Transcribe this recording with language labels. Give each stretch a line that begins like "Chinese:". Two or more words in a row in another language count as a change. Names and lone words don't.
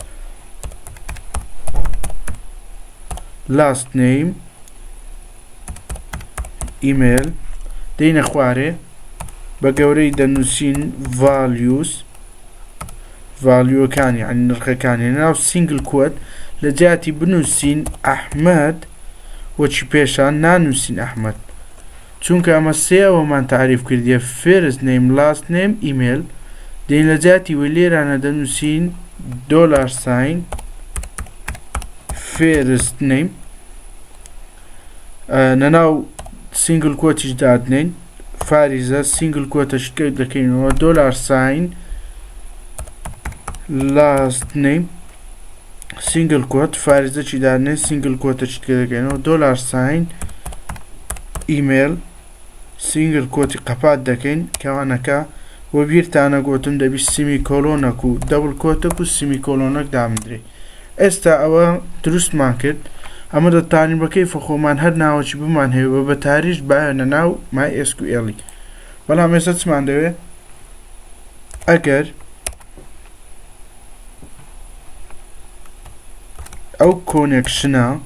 English: last name email
Central Kurdish: دەینە خوارێ بە گەورەی دەنووسین valueەکانی یعنی نرخەکانی ناو
English: single quote
Central Kurdish: لە جاتی بنووسین ئەحمەد وەچی پێشان نانووسین ئەحمەد چونکە ئەمە سێ ئەوەمان تعریف کردیە
English: first name last name email
Central Kurdish: دەین لە جاتی وە لێرانە دەنووسین $sign
English: first name
Central Kurdish: نەناو
English: single quote
Central Kurdish: ش دادنین فاریزە single quoteش دەکەینەوە
English: $sign last name single quote
Central Kurdish: فاریزە چی دادنین single quoteش دەکەینەوە
English: $sign email single quote
Central Kurdish: قەپات دەکەین کەوانەکە وە بیرتانە گۆتم دەبی سیمیکۆلۆنەک و دەبڵ کۆتەک و سیمیکۆلۆنەک دامدرێ ئێستا ئەوە دروستمان کرد ئەمە دەتوانین بە کەیفە خۆمان هەر ناوەکی بمان هەیە بە تاریش بایەنە ناو MySQL-ی بەڵام ئێستا چمان دەوێت ئەگەر ئەو کۆنێکشنە